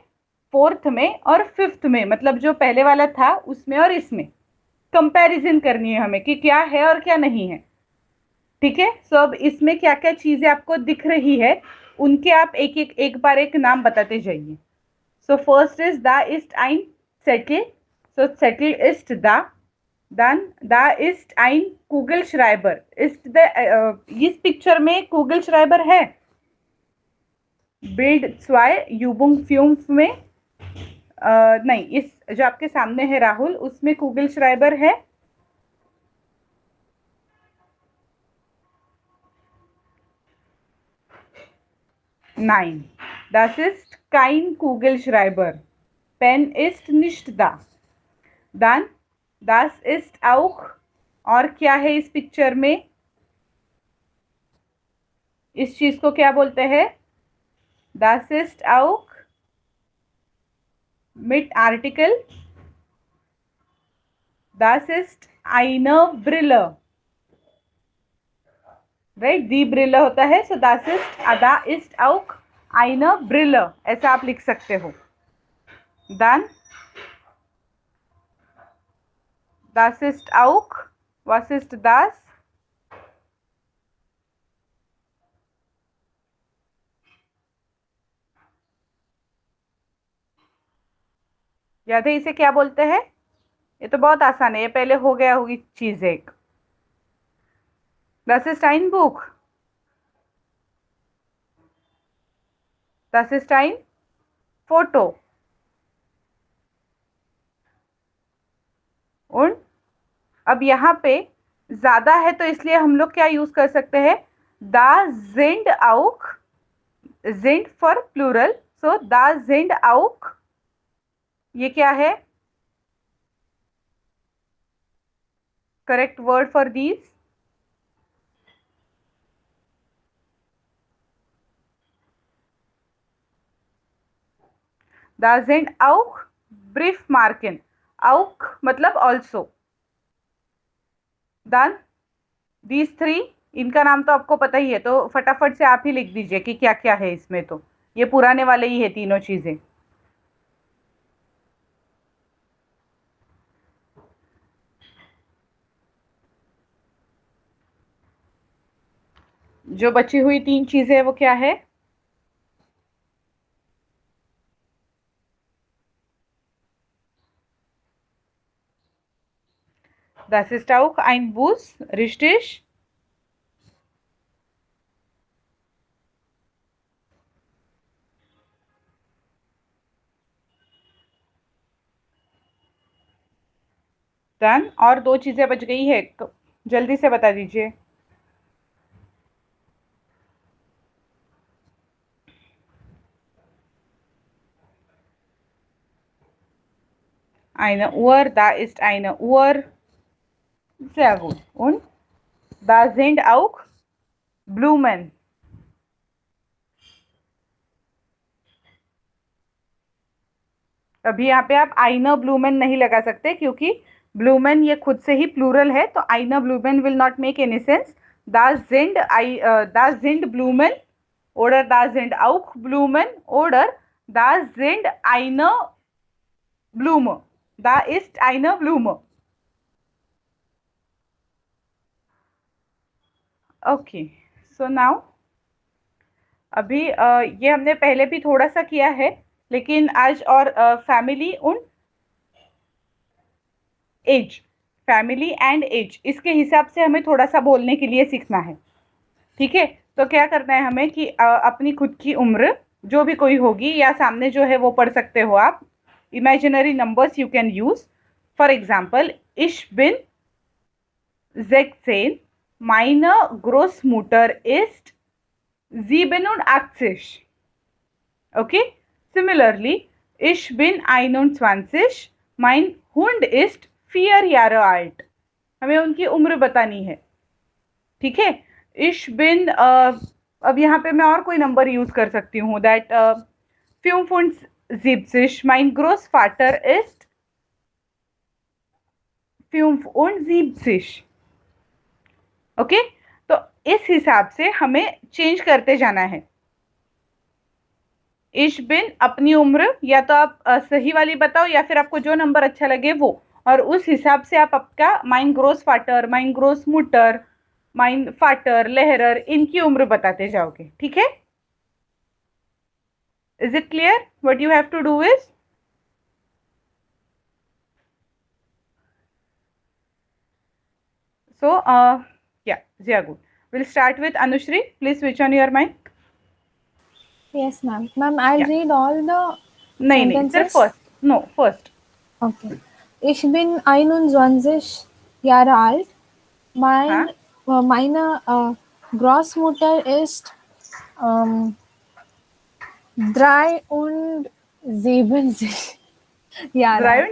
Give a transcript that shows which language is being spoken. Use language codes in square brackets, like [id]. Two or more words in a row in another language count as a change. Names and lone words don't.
[hi] फोर्थ में और फिफ्थ में, मतलब जो पहले वाला था उसमें और इसमें कंपैरिजन करनी है हमें कि क्या है और क्या नहीं है. ठीक है, सो अब इसमें क्या क्या चीजें आपको दिख रही है उनके आप एक बार एक नाम बताते जाइए. [en] So first is [de] da ist ein Zettel. So Zettel ist da. Dann da ist ein Kugelschreiber. [hi] Ist इस पिक्चर में Kugelschreiber है. [de] Bild 2 Übung 5 [hi] में नहीं, इस जो आपके सामने है राहुल उसमें Kugelschreiber है. [de] Nein, das ist kein Kugelschreiber. Pen ist nicht da. Dann Das ist auch. [hi] और क्या है इस पिक्चर में? इस चीज को क्या बोलते हैं? [de] Das ist auch mit Artikel. Das ist eine Brille. [hi] Right? [de] Die Brille [hi] होता है. [de] So da ist auch eine Brille. [hi] ऐसा आप लिख सकते हो. [de] Dann Das ist auch. Was ist das? [hi] याद है इसे क्या बोलते हैं? ये तो बहुत आसान है, ये पहले हो गया होगी चीज एक. [de] Das ist ein Buch. Das ist ein Foto. [hi] Und अब यहाँ पे ज्यादा है तो इसलिए हम लोग क्या यूज कर सकते हैं? [de] Da sind auch. Sind [en] for plural. [de] So da sind auch. [hi] ये क्या है? [en] Correct word for these. [de] Da sind auch Briefmarken. [en] Auch मतलब also. Then these three, [hi] इनका नाम तो आपको पता ही है तो फटाफट से आप ही लिख दीजिए कि क्या क्या है इसमें. तो ये पुराने वाले ही है तीनों चीजें. जो बची हुई तीन चीजें है वो क्या है? [de] Das ist auch ein Bus, richtig? [hi] Dann और दो चीजें बच गई है, जल्दी से बता दीजिए. [de] Eine Uhr, da ist eine Uhr. Sehr gut. Und da sind auch Blumen. [hi] अभी यहाँ पे आप [de] eine Blumen [hi] नहीं लगा सकते क्योंकि ब्लूमेन ये खुद से ही प्लूरल है तो [de] eine Blumen [en] will not make any sense. [de] Da sind Blumen oder da sind auch Blumen oder da sind eine Blume. Da ist eine Blume. [en] okay, so now [hi] अभी ये हमने पहले भी थोड़ा सा किया है लेकिन आज और [en] family und age, family and age, [hi] इसके हिसाब से हमें थोड़ा सा बोलने के लिए सीखना है. ठीक है, तो क्या करना है हमें कि अपनी खुद की उम्र जो भी कोई होगी या सामने जो है वो पढ़ सकते हो आप. [en] imaginary numbers you can use. for example, [de] ich bin 16. Meine Großmutter ist 87. [en] Okay? Similarly, [de] ich bin 21. Mein Hund ist 4 Jahre alt. [hi] हमें उनकी उम्र बतानी है. ठीक है? [de] Ich bin [hi] अब यहाँ पे मैं और कोई नंबर यूज कर सकती हूँ. [en] That 75. [de] Mein Großvater ist 75. [hi] ओके तो इस हिसाब से हमें चेंज करते जाना है. [de] Ich bin [hi] अपनी उम्र या तो आप सही वाली बताओ या फिर आपको जो नंबर अच्छा लगे वो, और उस हिसाब से आप आपका [de] mein Großvater, mein Großmutter, mein Vater, Lehrer, [hi] इनकी उम्र बताते जाओगे, ठीक है? [en] Is it clear? What you have to do is, so yeah, yeah, good. We'll start with Anushri. Please switch on your mic. Yes, ma'am. Ma'am, I'll Yeah. read all the [hi] नहीं, सिर्फ [en] sentences. first. No, first. [de] Okay. Ich bin 21 Jahre alt. [hi] हाँ, [de] Meine Großmutter ist 73 Jahre alt.